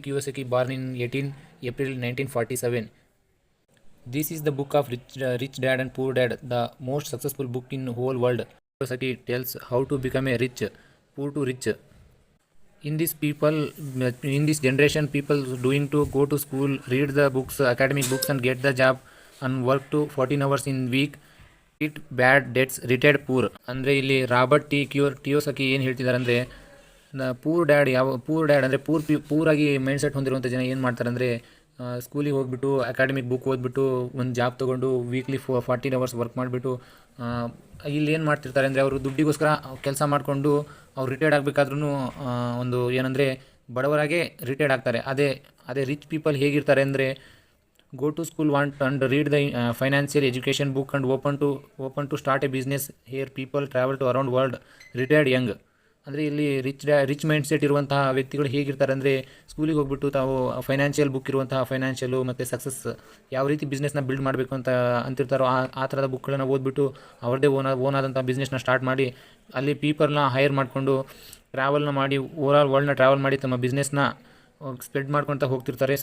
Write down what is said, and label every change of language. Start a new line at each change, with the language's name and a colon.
English: Kiyosaki born in 18 April 1947. This is the book of Rich Dad and Poor Dad, the most successful book in the whole world. Kiyosaki tells how to become a rich, poor to rich. In this generation, people doing to go to school, read the books, academic books, and get the job and work to 14 hours in week. It bad debts retired poor
Kannada: ಅಂದರೆ ಇಲ್ಲಿ Robert ಟಿಯೋಸಕಿ ಏನು ಹೇಳ್ತಿದ್ದಾರೆ ಅಂದರೆ poor dad ಅಂದರೆ ಪೂರಾಗಿ mind set ಹೊಂದಿರುವಂಥ ಜನ ಏನು ಮಾಡ್ತಾರೆ ಅಂದರೆ ಸ್ಕೂಲಿಗೆ ಹೋಗ್ಬಿಟ್ಟು ಅಕಾಡೆಮಿಕ್ ಬುಕ್ ಓದ್ಬಿಟ್ಟು ಒಂದು ಜಾಬ್ ತೊಗೊಂಡು ವೀಕ್ಲಿ 14 ಅವರ್ಸ್ ವರ್ಕ್ ಮಾಡಿಬಿಟ್ಟು ಇಲ್ಲಿ ಏನು ಮಾಡ್ತಿರ್ತಾರೆ ಅಂದರೆ ಅವರು ದುಡ್ಡಿಗೋಸ್ಕರ ಕೆಲಸ ಮಾಡಿಕೊಂಡು ಅವ್ರು ರಿಟೈರ್ಡ್ ಆಗಬೇಕಾದ್ರೂ ಒಂದು ಏನಂದರೆ ಬಡವರಾಗೆ ರಿಟೈರ್ಡ್ ಆಗ್ತಾರೆ. ಅದೇ ರಿಚ್ ಪೀಪಲ್ ಹೇಗಿರ್ತಾರೆ ಅಂದರೆ
English: go to school and read the financial education book and open to start a business. Here people travel to around world retired young.
Kannada: ಅಂದರೆ ಇಲ್ಲಿ ರಿಚ್ ಮೈಂಡ್ ಸೆಟ್ ಇರುವಂತಹ ವ್ಯಕ್ತಿಗಳು ಹೇಗಿರ್ತಾರೆ ಅಂದರೆ ಸ್ಕೂಲಿಗೆ ಹೋಗ್ಬಿಟ್ಟು ತಾವು ಫೈನಾನ್ಷಿಯಲ್ ಬುಕ್ ಇರುವಂತಹ ಫೈನಾನ್ಷಿಯಲು ಮತ್ತು ಸಕ್ಸಸ್ ಯಾವ ರೀತಿ ಬಿಸ್ನೆಸ್ನ ಬಿಲ್ಡ್ ಮಾಡಬೇಕು ಅಂತಿರ್ತಾರೋ ಆ ಥರದ ಬುಕ್ಗಳನ್ನು ಓದ್ಬಿಟ್ಟು ಅವ್ರದ್ದೇ ಓನ್ ಆದಂಥ ಬಿಸ್ನೆಸ್ನ ಸ್ಟಾರ್ಟ್ ಮಾಡಿ ಅಲ್ಲಿ ಪೀಪಲ್ನ ಹೈರ್ ಮಾಡಿಕೊಂಡು ಟ್ರಾವೆಲ್ನ ಮಾಡಿ ಓವರಾಲ್ ವರ್ಲ್ಡ್ನ ಟ್ರಾವೆಲ್ ಮಾಡಿ ತಮ್ಮ ಬಿಸ್ನೆಸ್ನ ಸ್ಪ್ರೆಡ್ ಮಾಡ್ಕೊಳ್ತಾ ಹೋಗ್ತಿರ್ತಾರೆ.